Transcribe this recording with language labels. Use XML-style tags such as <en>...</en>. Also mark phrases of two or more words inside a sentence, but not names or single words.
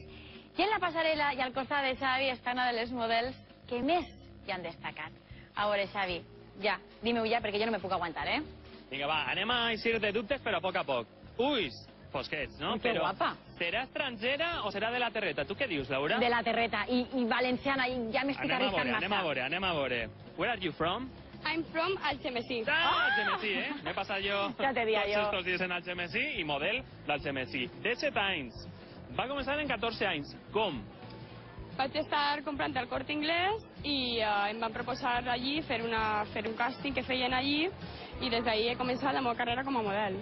<ca>I en la passarel·la i al costat de Xavi està una de les models que més hi han destacat. A veure, Xavi, ja, dime-ho ja perquè jo no me puc aguantar, eh? Vinga, va, anem a eixir de dubtes, però a poc a poc. Ulls fosquets, no? Que guapa. Serà estrangera o serà de la terreta? Tu què dius, Laura? De la terreta, i valenciana, i ja m'estic arriscant massa. Anem a veure.</ca> <en>Where are you from? I'm from Algemesí.</en> <ca>Algemesí, eh? M'he passat jo Ja te dia jo. tots estos dies en Algemesí i model d'Algemesí. 17 anys. Va començar en 14 anys. Com? Vaig estar comprant al Corte Inglés i em van proposar allí fer un càsting que feien allí i des d'ahir he començat la meva carrera com a model.</ca>